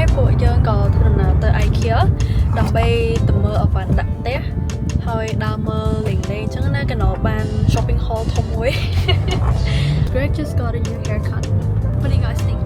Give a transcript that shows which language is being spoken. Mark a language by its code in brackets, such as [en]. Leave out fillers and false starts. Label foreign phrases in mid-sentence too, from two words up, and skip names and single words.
[km] ពួកយើងក៏ធ្វើដំណើរទៅ IKEA ដើម្បីទៅមើលអវ៉ាន់ដាក់ផ្ទះហើយដើរមើលលេងអញ្ចឹងណាកណោបាន [en] shopping hall [km] ធំមួយ [en] Greg just got a new haircut. What do you guys think?